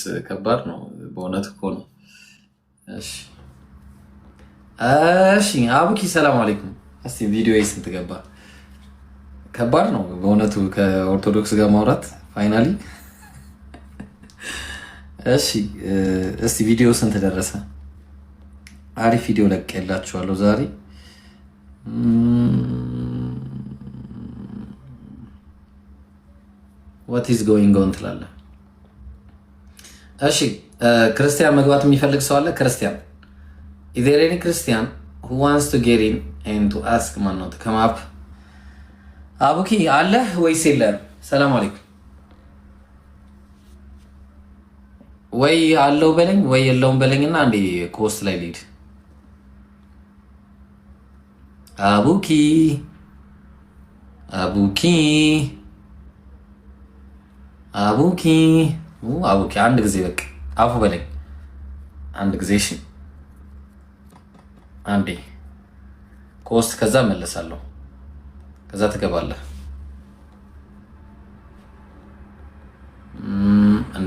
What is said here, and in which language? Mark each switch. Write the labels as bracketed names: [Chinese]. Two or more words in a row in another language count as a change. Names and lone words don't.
[Amharic] ከባድ ነው በእውነት እኮ ነው። እሺ እሺ አቡኪ ሰላም አለይኩም። እስቲ ቪዲዮ ስንት ገባ? ከባድ ነው በእውነቱ ከኦርቶዶክስ ጋር ማውራት ፋይናሊ። እሺ እስቲ ቪዲዮ ስንት ደረሰ? አሪፍ ቪዲዮ ለቅቄላችኋለሁ ዛሬ። [English] what is going on [Amharic] ትላለህ። እሺ ክርስቲያን መግባት የሚፈልግ ሰው አለ? [English] ክርስቲያን is there any Christian who wants to get in and to ask man not to come up? [Amharic] አቡኪ አለ ወይስ የለም? ሰላም አለይኩም። ወይ አለው በለኝ ወይ የለውም በለኝና አንዴ ኮስት ላይ ልሂድ። አቡኪ አቡኪ አቡኪ አቡኪ አንድ ጊዜ በቃ አፉ በለኝ አንድ ጊዜ። እሺ አንዴ ኮስት ከዛ መለሳለሁ። ከዛ ትገባለህ እንዴ?